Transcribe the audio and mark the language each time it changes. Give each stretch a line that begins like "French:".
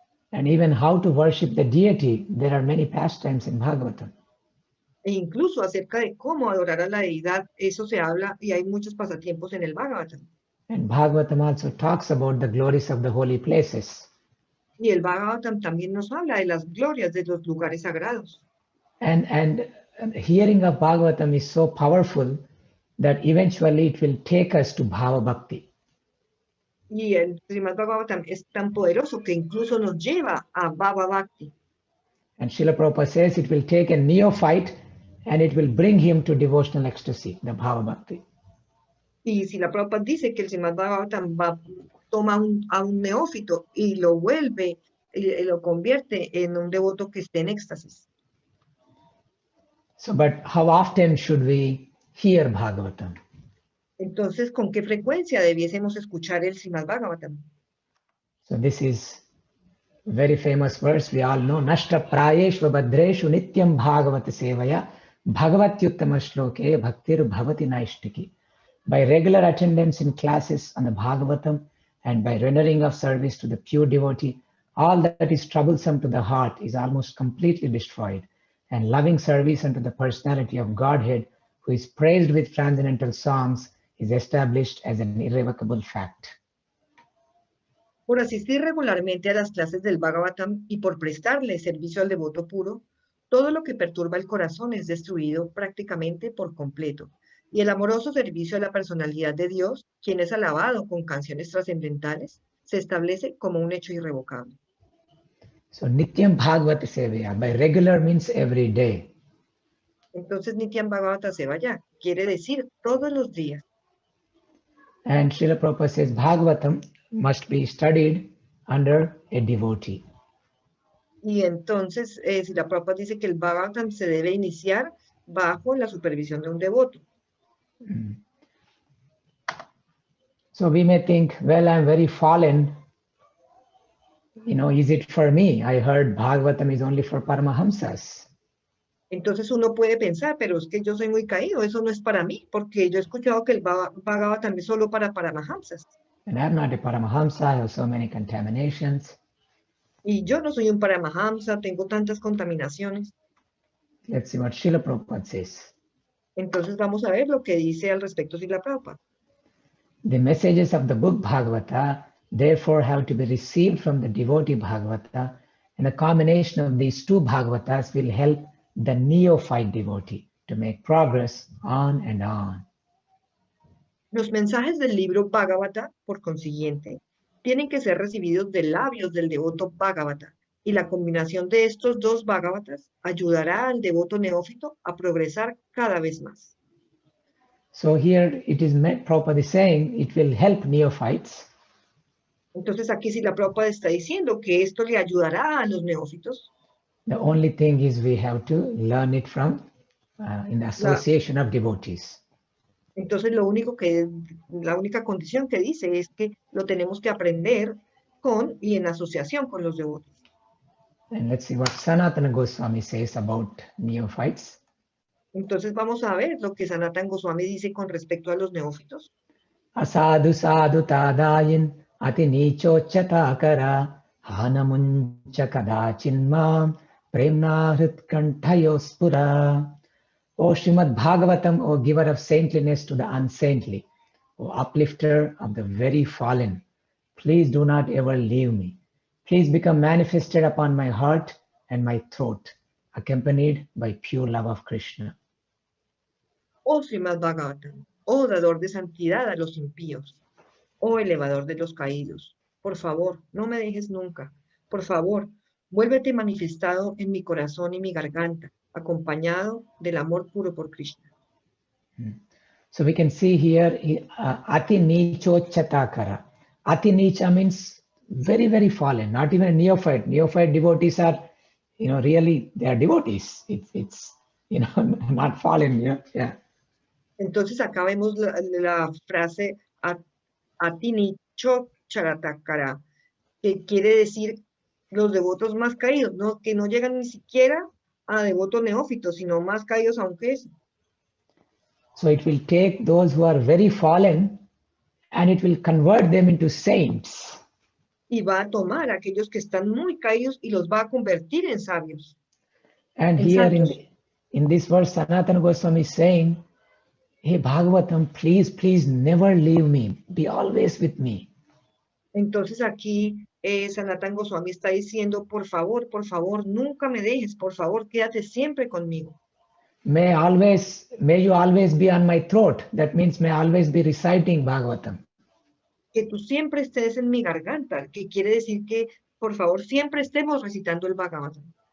English: And even how to worship the deity, there are many pastimes in Bhagavatam.
Spanish: E incluso acerca de cómo adorar a la deidad, eso se habla y hay muchos pasatiempos en el Bhagavatam.
English: And Bhagavatam also talks about the glories of the holy places.
Spanish: Y el Bhagavatam también nos habla de las glorias de los lugares sagrados.
English: And hearing of Bhagavatam is so powerful that eventually it will take us to Bhava Bhakti.
Spanish: Y el Srimad Bhagavatam es tan poderoso que incluso nos lleva a Bhava Bhakti.
English: And Srila Prabhupada says it will take a neophyte and it will bring him to devotional ecstasy, the Bhava Bhakti.
Spanish: Y si la Prabhupada dice que el Srimad Bhagavatam toma a un neófito y lo vuelve, y lo convierte en un devoto que esté en éxtasis.
English: So, but how often should we hear Bhagavatam?
Spanish: Entonces, ¿con qué frecuencia debiésemos escuchar el Srimad Bhagavatam?
English: So this is a very famous verse we all know.
Sanskrit: Nashta prayeshva badreshu nityam bhagavata sevaya bhagavatyuttama shloke bhaktir bhavati naishtiki.
English: By regular attendance in classes on the Bhagavatam and by rendering of service to the pure devotee, all that is troublesome to the heart is almost completely destroyed, and loving service unto the personality of Godhead, who is praised with transcendental songs, is established as an irrevocable fact.
Spanish: Por asistir regularmente a las clases del Bhagavatam y por prestarle servicio al devoto puro, todo lo que perturba el corazón es destruido prácticamente por completo, y el amoroso servicio a la personalidad de Dios, quien es alabado con canciones trascendentales, se establece como un hecho irrevocable.
English: So
Sanskrit: Nityam Bhagavata Sevaya,
English: by regular means every day.
Spanish: Entonces
Sanskrit: Nityam Bhagavata Sevaya
Spanish: quiere decir todos los días.
English: And Srila Prabhupada says Bhagavatam must be studied under a devotee.
Spanish: Y entonces, si la Prabhupada dice que el Bhagavatam se debe iniciar bajo la supervisión de un devoto.
English: So we may think, well, I'm very fallen. You know, is it for me? I heard Bhagavatam is only for Paramahamsas.
Spanish: Entonces uno puede pensar, pero es que yo soy muy caído, eso no es para mí, porque yo he escuchado que el Bhagavatam es solo para Paramahamsas.
English: And I'm not a Paramahamsa, I have so many contaminations.
Spanish: Y yo no soy un Paramahamsa, tengo tantas contaminaciones.
English: Let's see what Srila Prabhupada says.
Spanish: Entonces vamos a ver lo que dice al respecto Srila Prabhupada.
English: The messages of the book Bhagavata therefore have to be received from the devotee Bhagavata, and a combination of these two Bhagavatas will help the neophyte devotee to make progress on and on.
Spanish: Los mensajes del libro Bhagavata, por consiguiente, tienen que ser recibidos de labios del devoto Bhagavata, y la combinación de estos dos Bhagavatas ayudará al devoto neófito a progresar cada vez más.
English: So here it is Prabhupada is saying it will help neophytes.
Spanish: Entonces aquí sí la Prabhupada está diciendo que esto le ayudará a los neófitos.
English: The only thing is we have to learn it from in the association of devotees.
Spanish: Entonces la única condición que dice es que lo tenemos que aprender con y en asociación con los devotos.
English: And let's see what Sanatana Goswami says about neophytes.
Spanish: Entonces vamos a ver lo que Sanatana Goswami dice con respecto a los neófitos.
Sanskrit: Asadu sadhu tadayin ati nicho chatakara hanamuncha kadachinmam premna hritkanthayospura.
English: O Srimad Bhagavatam, O giver of saintliness to the unsaintly, O uplifter of the very fallen, please do not ever leave me. Please become manifested upon my heart and my throat, accompanied by pure love of Krishna.
Spanish: Oh Srimad Bhagavatam, oh dador de santidad a los impíos, oh elevador de los caídos, por favor, no me dejes nunca. Por favor, vuélvete manifestado en mi corazón y mi garganta, acompañado del amor puro por Krishna.
English: So we can see here,
Sanskrit: Ati Nicho Chatakara.
English: Ati Nicha means very, very fallen, not even a neophyte. Neophyte devotees are, really, they are devotees. It's not fallen, yeah.
Spanish: Entonces acá vemos la frase
Sanskrit: Ati Nicho Charatakara,
Spanish: que quiere decir los devotos más caídos, ¿no? Que no llegan ni siquiera a devotos neófitos, sino más caídos aún que eso.
English: So it will take those who are very fallen and it will convert them into saints.
Spanish: Y va a tomar a aquellos que están muy caídos y los va a convertir en sabios.
English: And here in this verse, Sanatana Goswami is saying, hey Bhagavatam, please never leave me. Be always with me.
Spanish: Entonces aquí Sanatana Goswami está diciendo, por favor, nunca me dejes, por favor, quédate siempre conmigo.
English: May you always be on my throat. That means may I always be reciting Bhagavatam.
Spanish: Que tú siempre estés en mi garganta, que quiere decir que, por favor, siempre estemos recitando el Bhagavatam.